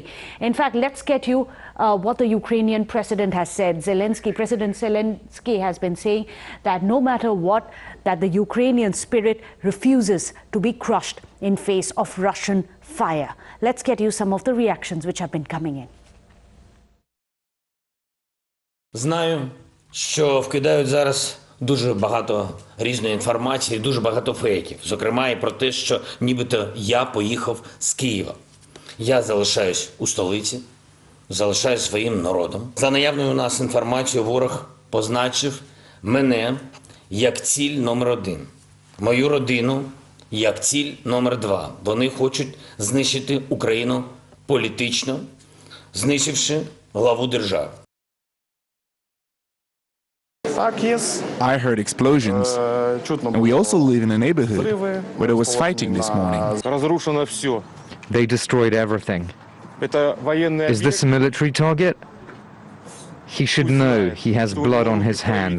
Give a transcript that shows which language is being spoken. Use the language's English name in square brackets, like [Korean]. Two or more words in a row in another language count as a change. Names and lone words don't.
[English] In fact, let's get you what the Ukrainian president has said. President Zelensky has been saying that no matter what, that the Ukrainian spirit refuses to be crushed in face of Russian fire. Let's get you some of the reactions which have been coming in. [Ukrainian] Знаю, що вкидають зараз дуже багато різної інформації, дуже багато фейків. Зокрема, і про те, що нібито я поїхав з Києва. Я залишаюсь у столиці, залишаюсь своїм народом. За наявною у нас інформацією, ворог позначив мене як ціль номер 1. Мою родину як ціль номер 2. Вони хочуть знищити Україну політично, знищивши главу держави. [English] I heard explosions, and we also live in a neighborhood where there was fighting this morning. They destroyed everything. Is this a military target? He should know he has blood on his hands.